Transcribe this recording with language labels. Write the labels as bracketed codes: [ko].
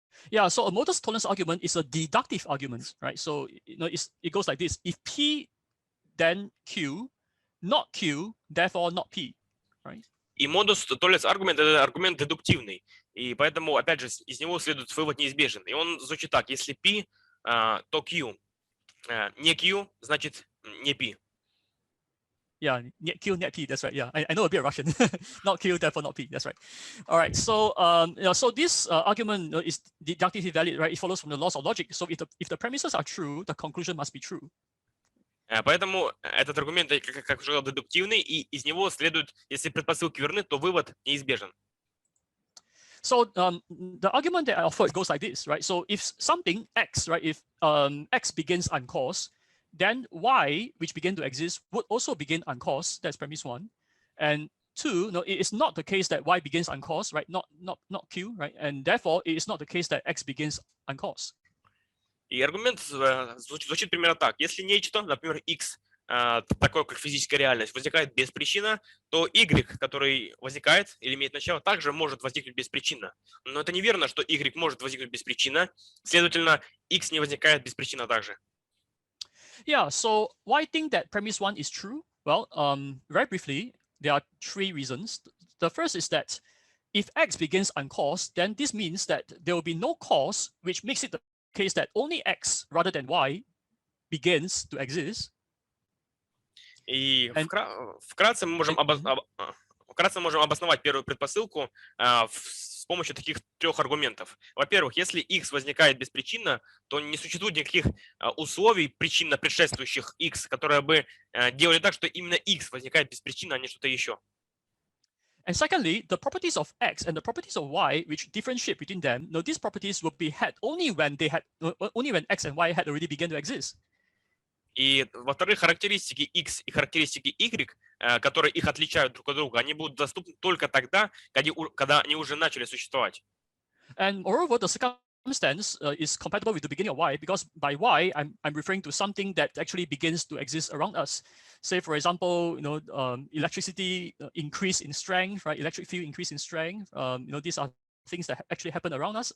[en] Yeah, so a modus tollens argument is a deductive argument, right? So it goes like this: if P, then Q, not Q, therefore not P, right? [ru] И modus tollens аргумент – это аргумент дедуктивный, и поэтому, опять же, из него следует вывод неизбежен. И он звучит так: если P, то Q. Не Q, значит не P. [en] Yeah, Q, net P, that's right. Yeah, I know a bit of Russian. Not Q, therefore not P, that's right. All right, so so this argument is deductively valid, right? It follows from the laws of logic. So if the premises are true, the conclusion must be true. [ru] Поэтому этот аргумент, как уже сказал, дедуктивный, и из него следует, если предпосылки верны, то вывод неизбежен. [en] So the argument that I offered goes like this, right? So if something X, right, if X begins uncaused, then Y, which began to exist, would also begin uncaused. That's premise one. And two, no, it is not the case that Y begins uncaused, right? Not Q, right? And therefore, it is not the case that X begins uncaused. [ru] И аргумент звучит примерно так. Если нечто, например, X, такое как физическая реальность, возникает без причины, то Y, который возникает или имеет начало, также может возникнуть без причины. Но это неверно, что Y может возникнуть без причины. Следовательно, X не возникает без причины также. [en] Yeah, so why I think that premise one is true? Well, very briefly, there are three reasons. The first is that if X begins uncaused, then this means that there will be no cause, which makes it the case that only X rather than Y begins to exist. [ru] И вкратце мы можем обосновать первую предпосылку с помощью таких трех аргументов. Во-первых, если X возникает беспричинно, то не существует никаких условий причинно предшествующих X, которые бы делали так, что именно X возникает беспричинно, а не что-то еще. [en] And secondly, the properties of X and the properties of Y, which differentiate between them, these properties will be had only when X and Y had already begun to exist. [ru] И, во-вторых, характеристики X и характеристики Y, которые их отличают друг от друга, они будут доступны только тогда, когда они уже начали существовать. [en] And moreover, the circumstance is compatible with the beginning of Y, because by Y, I'm referring to something that actually begins to exist around us. Say, for example, electricity increase in strength, right? Electric field increase in strength. These are things that actually happen around us.